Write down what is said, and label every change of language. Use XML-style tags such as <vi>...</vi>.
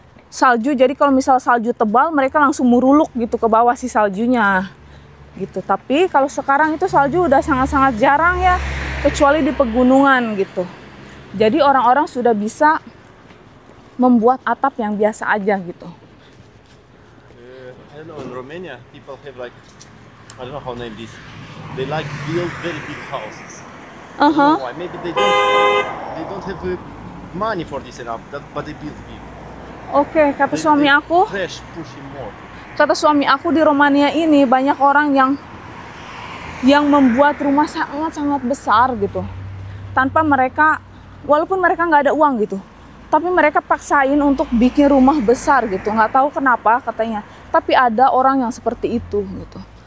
<id>Salju, jadi kalau misal salju tebal mereka langsung muruluk gitu ke bawah si saljunya gitu. Tapi kalau sekarang itu salju udah sangat-sangat jarang ya, kecuali di pegunungan gitu. Jadi orang-orang sudah bisa membuat atap yang biasa aja gitu.</id> <en>I don't know, in Romania, people have like, I don't know how to name this. They like build very big houses. I don't know why. Maybe they don't have money for this enough, but they build big.</en> <id>Oke, kata suami aku,</id> <en>Trash pushing more.</en> <id>kata suami aku di Romania ini banyak orang yang membuat rumah sangat-sangat besar gitu. Tanpa mereka, walaupun mereka nggak ada uang gitu, tapi mereka paksain untuk bikin rumah besar gitu. Nggak tahu kenapa katanya. Tapi ada orang yang seperti itu gitu.</id>